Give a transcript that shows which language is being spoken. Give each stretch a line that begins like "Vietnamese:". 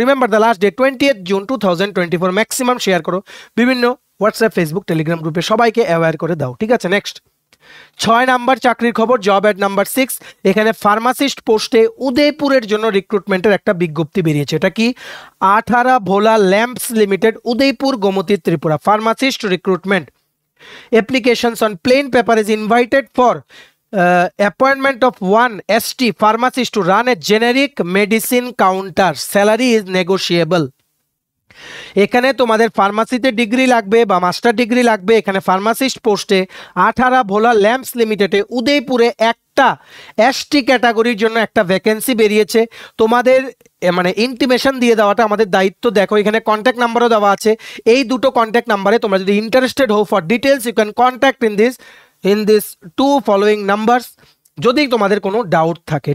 English: remember the last day
Bangla: 20th June 2024। Maximum share করো বিভিন্ন WhatsApp, Facebook, Telegram গ্রুপে, সবাইকে অ্যাওয়্যার করে দাও। ঠিক আছে, নেক্সট 6 নাম্বার চাকরির খবর, জব অ্যাড নাম্বার 6। এখানে ফার্মাসিস্ট পোস্টে উদয়পুরের জন্য রিক্রুটমেন্টের একটা বিজ্ঞপ্তি বেরিয়েছে। এটা কি? 18 ভোলা lamps limited, Udaipur, Gomti, Tripura. Pharmacist recruitment.
English: Applications on plain paper is invited for appointment of 1 ST pharmacist to run a generic medicine counter. Salary is negotiable.
Bangla: এখানে তোমাদের ফার্মাসিতে ডিগ্রি লাগবে বা মাস্টার ডিগ্রি লাগবে। এখানে ফার্মাসিস্ট পোস্টে 18 ভোলা ল্যাম্পস লিমিটেডে উদয়পুরে একটা এসটি ক্যাটাগরির জন্য একটা ভ্যাকেন্সি বেরিয়েছে। তোমাদের মানে ইন্টিমেশন দিয়ে দেওয়াটা আমাদের দায়িত্ব। দেখো এখানে কন্ট্যাক্ট নাম্বারও দেওয়া আছে, এই দুটো কন্ট্যাক্ট নাম্বারে তোমরা যদি ইন্টারেস্টেড হও,
English: for details you can contact in this 2 following numbers
Bangla: যদি তোমাদের কোনো ডাউট থাকে।